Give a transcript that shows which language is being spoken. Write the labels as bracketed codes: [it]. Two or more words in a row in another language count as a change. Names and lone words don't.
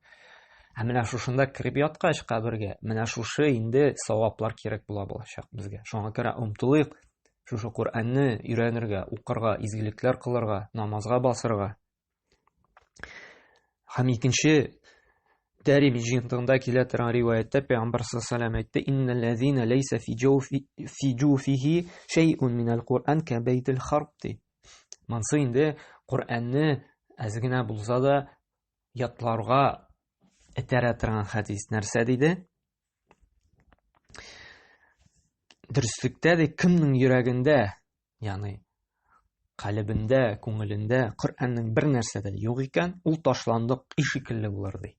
[tt] Ә менә шушында кирип яткач кабергә, менә шушы инде саваплар кирәк булачак безгә. Шуңа күрә умтылыйк, шушы Qur'анны өйрәнергә, укырга, изгелекләр кылырга, намазга басырга. Һәм икенче Тәрмизи җыентыгында килә торган риваятта Пәйгамбер [ar] صلى الله عليه وسلم [tt] әйтте: [ar] "إن الذي ليس في جوفه شيء من القرآن كالبيت الخرب". [tt] Монсы инде Qur'анны әз генә булса да ятларга этәрә торган хадис нәрсә диде? Дөреслектә ди, кемнең йөрәгендә, ягъни калбендә, күңелендә Коръәннең бер нәрсә дә юк икән, ул ташландык ишекелле булыр ди.